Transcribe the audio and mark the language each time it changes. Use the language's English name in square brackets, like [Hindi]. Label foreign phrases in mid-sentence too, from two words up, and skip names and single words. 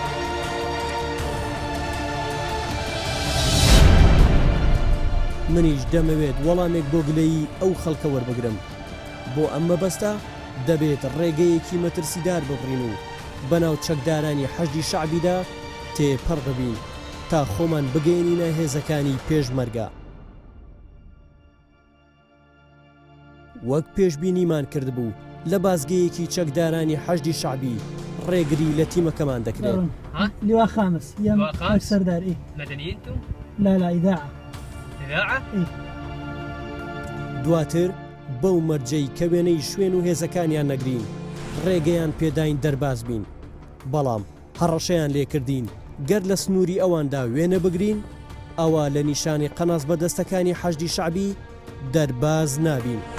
[Central Kurdish] منیش دەمەوێت وەڵامێک بۆ گلەیی ئەو خەڵکە وەربگرم بۆ ئەمە بەستە دەبێت ڕێگەیەکی مەترسیدار ببڕین و بەناو چەکدارانی حەشدی شعبیدا تێپەڕ ببین تا خۆمان بگەێنینە هێزەکانی پێشمەرگە. وەک پێشبینیمان کردبوو لە بازگەیەکی چەکدارانی حەشدی شعبی ڕێگری لە تیمەکەمان دەکرێت. [Arabic] لواء خامس يم سردار إيه مدنيين انتم؟ لا إذاعة إيه [Central Kurdish] دواتر بەو مەرجەی کە وێنەی شوێن و هێزەکانیان نەگرین ڕێگەیان پێداین دەرباز بین بەڵام هەڕەشەیان لێکردین گەر لە سنووری ئەواندا وێنە بگرین ئەوە لە نیشانی قەناس بەدەستەکانی حەشدی شعبی دەرباز نابین.